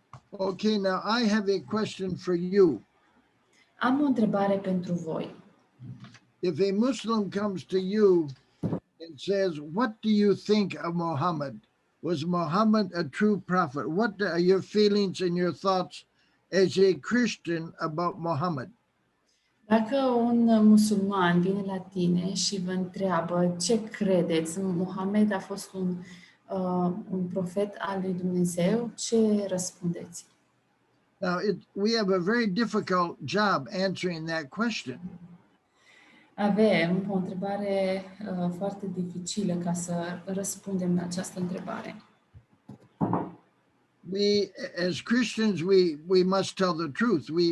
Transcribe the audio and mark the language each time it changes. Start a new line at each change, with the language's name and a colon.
English: Okay, now I have a question for you.
Romanian: Am o întrebare pentru voi.
English: If a Muslim comes to you and says, what do you think of Muhammad? Was Muhammad a true prophet? What are your feelings and your thoughts as a Christian about Muhammad?
Romanian: Dacă un musulman vine la tine și vă întreabă ce credeți, Mohamed a fost un profet al lui Dumnezeu, ce răspundeți?
English: Now, we have a very difficult job answering that question.
Romanian: Avem o întrebare foarte dificilă ca să răspundem la această întrebare.
English: We, as Christians, we must tell the truth.